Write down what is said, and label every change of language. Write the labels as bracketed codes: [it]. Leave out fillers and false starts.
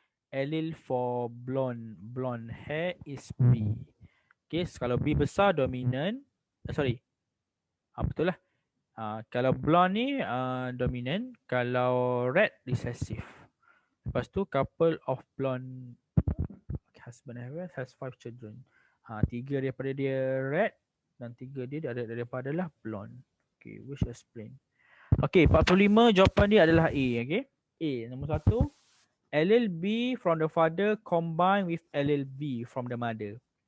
[en] Allele for blonde hair is B. Okay, so [ms] kalau B besar [en] dominant. [ms] Betul lah. Kalau blonde ni dominant, kalau red recessive. Lepas tu [en] couple of blonde husband and wife has 5 children. [ms] 3 daripada dia red dan 3 dia daripada lah blonde. [en] Okay, which explain. [ms] Okay, 45 jawapan dia adalah A. Okay, A nombor 1. [en] Allele B from the father combined with allele B from the mother.